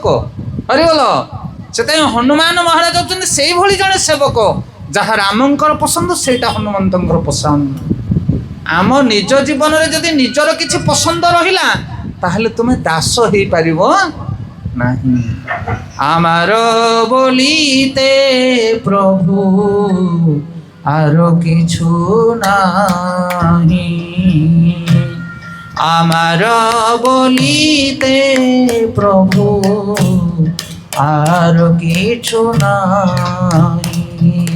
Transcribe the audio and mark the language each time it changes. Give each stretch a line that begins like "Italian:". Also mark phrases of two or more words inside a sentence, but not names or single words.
Odia: ହରିବୋଲ। ସେଥିପାଇଁ ହନୁମାନ ମହାରାଜ ହେଉଛନ୍ତି ସେଇଭଳି ଜଣେ ସେବକ, ଯାହା ରାମଙ୍କର ପସନ୍ଦ ସେଇଟା ହନୁମନ୍ତଙ୍କର ପସନ୍ଦ। ଆମ ନିଜ ଜୀବନରେ ଯଦି ନିଜର କିଛି ପସନ୍ଦ ରହିଲା, ତାହେଲେ ତୁମେ ଦାସ ହେଇପାରିବ ନାହିଁ।
Bangla: আমার বলিতে প্রভু আর কিছু নাহি, আমার বলিতে প্রভু আর কিছু নাহি।